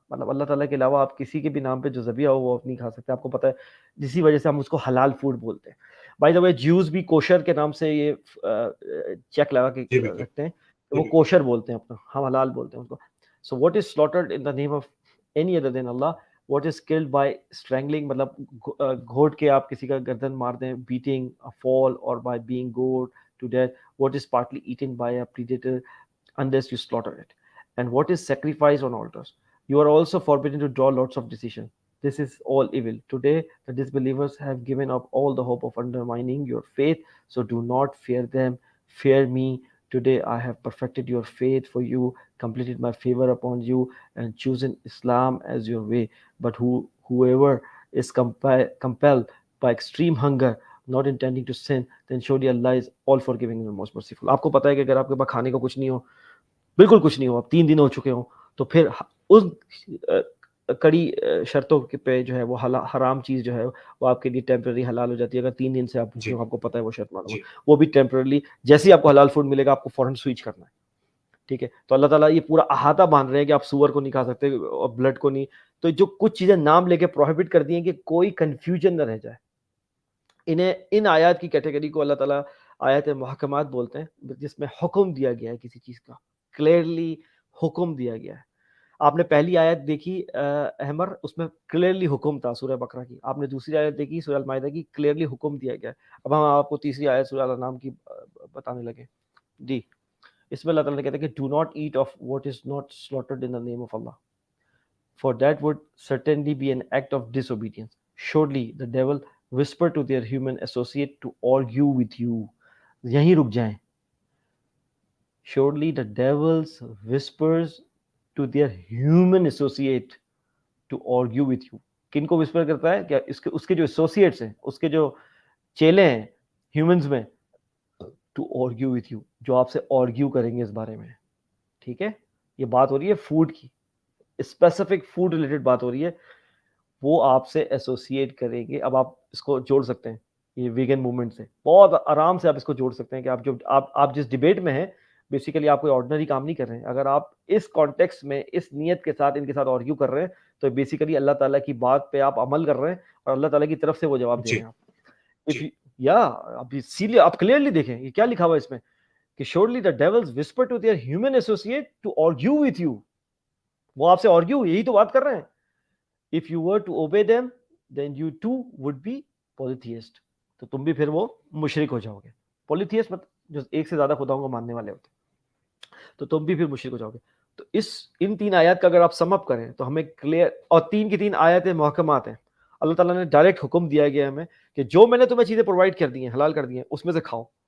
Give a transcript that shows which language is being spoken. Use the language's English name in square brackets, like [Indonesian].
[Urdu] مطلب اللہ تعالیٰ کے علاوہ آپ کسی کے بھی نام پہ جو ذبیحہ ہو وہ نہیں کھا سکتے. آپ کو پتہ ہے جسی وجہ سے ہم اس کو حلال فوڈ بولتے ہیں. بائی دا وے جیوز بھی کوشر کے نام سے یہ چیک لگا کے رکھتے ہیں, وہ کوشر بولتے ہیں اپنا, ہم حلال بولتے ہیں اس کو. [English] so what is slaughtered in the name of any other than Allah, what is killed by strangling, [Urdu] مطلب گھوٹ کے آپ کسی کا گردن مار دیں, [English] beating a fall, or by being gored to death, what is partly eaten by a predator unless you slaughter it, and what is sacrificed on altars. You are also forbidden to draw lots of decisions. This is all evil. Today the disbelievers have given up all the hope of undermining your faith, so do not fear them, fear me. Today I have perfected your faith for you, completed my favor upon you, and chosen Islam as your way. But whoever is compelled by extreme hunger, not intending to sin, then surely Allah is all forgiving and most merciful. [Urdu] آپ کو پتہ ہے کہ اگر آپ کے پاس کھانے کو کچھ نہیں ہو, بالکل کچھ نہیں ہو, اب 3 دن ہو چکے ہوں, تو پھر اس کڑی شرطوں پہ جو ہے وہ حرام چیز جو ہے وہ آپ کے لیے ٹیمپرری حلال ہو جاتی ہے. اگر 3 دن سے آپ بھوکے ہو, آپ کو پتہ ہے وہ شرط معلوم ہے, وہ بھی ٹیمپرری, جیسے ہی آپ کو حلال فوڈ ملے گا آپ کو فوراً سوئچ کرنا ہے, ٹھیک ہے. تو اللہ تعالیٰ یہ پورا احاطہ باندھ رہے ہیں کہ آپ سور کو نہیں کھا سکتے اور بلڈ کو نہیں. تو جو کچھ چیزیں نام لے کے پروہیبٹ کر دی ہیں کہ کوئی کنفیوژن نہ رہ جائے, ان آیات کی کیٹیگری کو اللہ تعالیٰ آیات محکمات بولتے ہیں, جس میں حکم دیا گیا ہے کسی چیز کا, کلیئرلی حکم دیا گیا ہے. آپ نے پہلی آیت دیکھی احمر, اس میں کلیئرلی حکم تھا سورہ بقرہ کی. آپ نے دوسری آیت دیکھی سورہ المائدہ کی, کلیئرلی حکم دیا گیا ہے. اب ہم آپ کو تیسری آیت سورہ الانعام کی بتانے لگے. جی, اس میں اللہ تعالیٰ نے کہتے ہیں کہ [English] do not eat of what is not slaughtered in the name of Allah, for that would certainly be an act of disobedience. Surely the devil whispered to their human associate to argue with you. [Urdu] یہیں رک جائیں. [English] Surely the devils whispers to their human associate to argue with you. [Urdu] کن کو whisper کرتا ہے؟ کیا اس کے جو associates ہیں, اس کے جو چیلے ہیں ہیومنز میں, [English] to argue with you, [Urdu] جو آپ سے argue کریں گے اس بارے میں. ٹھیک ہے, یہ بات ہو رہی ہے فوڈ کی, اسپیسیفک فوڈ ریلیٹڈ بات ہو رہی ہے. وہ آپ سے ایسوسیٹ کریں گے. اب آپ اس کو جوڑ سکتے ہیں یہ ویگن موومنٹ سے, بہت آرام سے آپ اس کو جوڑ سکتے ہیں کہ آپ جس ڈیبیٹ میں ہیں بیسیکلی آپ کوئی آرڈنری کام نہیں کر رہے ہیں. اگر آپ اس کانٹیکسٹ میں اس نیت کے ساتھ ان کے ساتھ آرگیو کر رہے ہیں تو بیسیکلی اللہ تعالیٰ کی بات پہ آپ عمل کر رہے ہیں اور اللہ تعالیٰ کی طرف سے وہ جواب دے رہے ہیں. یا آپ کلیئرلی دیکھیں یہ کیا لکھا ہوا ہے اس میں کہ [English] surely the devils whisper to their human associate to argue with you. [Urdu] وہ آپ سے آرگیو, یہی تو بات کر رہے ہیں. [English] If you were to obey them, then you too would be polytheist. [Urdu] تو تم بھی پھر وہ مشرک ہو جاؤ گے. polytheist مطلب جو ایک سے زیادہ خداؤں کو ماننے والے ہوتے ہیں, تو تم بھی پھر مشرک ہو جاؤ گے. تو ان 3 آیات کا اگر آپ سم اپ کریں تو ہمیں کلیئر, اور 3 کی 3 آیاتیں محکمات ہیں. اللہ تعالیٰ نے ڈائریکٹ حکم دیا گیا ہمیں کہ جو میں نے تمہیں چیزیں پرووائڈ کر دی ہیں, حلال کر دی ہیں, اس میں سے کھاؤ.